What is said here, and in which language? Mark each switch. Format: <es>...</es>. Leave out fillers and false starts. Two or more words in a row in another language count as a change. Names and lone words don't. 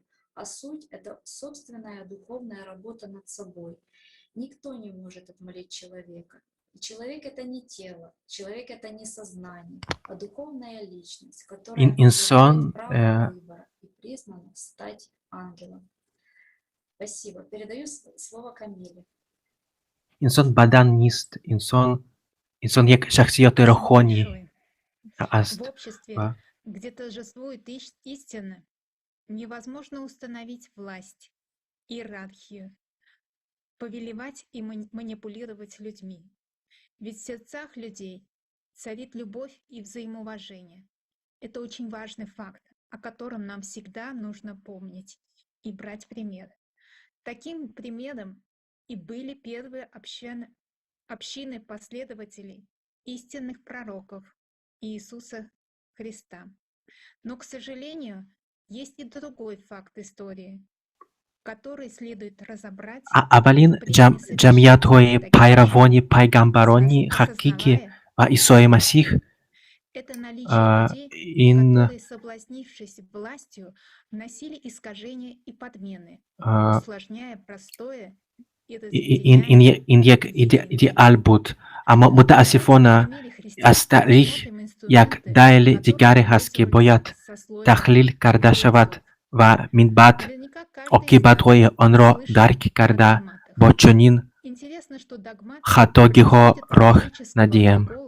<ru>А суть — это собственная духовная работа над собой. Никто не может отмолить человека. И человек — это не тело, человек — это не сознание, а духовная личность, которая имеет право выбора и признана стать ангелом. Спасибо. Передаю слово Камиле.</ru> <tg>инсон бадан нест, инсон як шахсияти рухони аст.</tg> <ru>В обществе, где торжествует истина, невозможно установить власть, иерархию, повелевать и манипулировать людьми. Ведь в сердцах людей царит любовь и взаимоуважение. Это очень важный факт, о котором нам всегда нужно помнить и брать пример. Таким примером и были первые общины последователей истинных пророков Иисуса Христа. Но, к сожалению, есть и другой факт истории, который следует разобрать.</ru> <tg>Аввалин ҷамъиятҳои пайравони пайгамбарони ҳақиқӣ ва Исои Масиҳ</tg> <ru>это наличие людей,</ru> <tg>ин</tg> <ru>которые, соблазнившись властью, вносили искажения и подмены, усложняя простое и</ru> <tg>ин як идеал буд. Аммо мутаассифона аз таърих як дайли дигаре ҳаст, ки бояд таҳлил карда шавад ва минбаъд оқибатҳои онро дарк карда бо чунин хатогиҳо роҳ надиҳем.</tg>